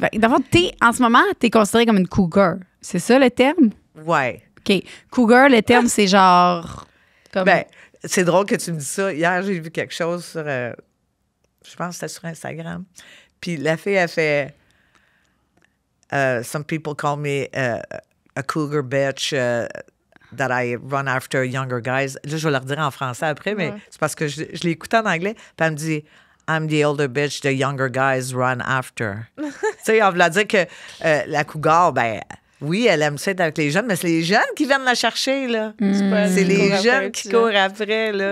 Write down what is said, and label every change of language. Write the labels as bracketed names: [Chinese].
[French] D'abord, en ce moment, t'es considérée comme une cougar. C'est ça, le terme? Ouais. OK. Cougar, le terme, c'est genre... Comme... C'est drôle que tu me dis ça. Hier, j'ai vu quelque chose sur... je pense que c'était sur Instagram. Puis la fille, elle fait... [English] some people call me a cougar bitch that I run after younger guys. [French] Là, je vais leur dire en français après, mais c'est parce que je l'écoute en anglais. Puis elle me dit, [English] I'm the older bitch the younger guys run after. [French] Tu sais, on veut dire que la cougar, ben oui, elle aime ça être avec les jeunes, mais c'est les jeunes qui viennent la chercher, là. C'est les jeunes qui courent après, là.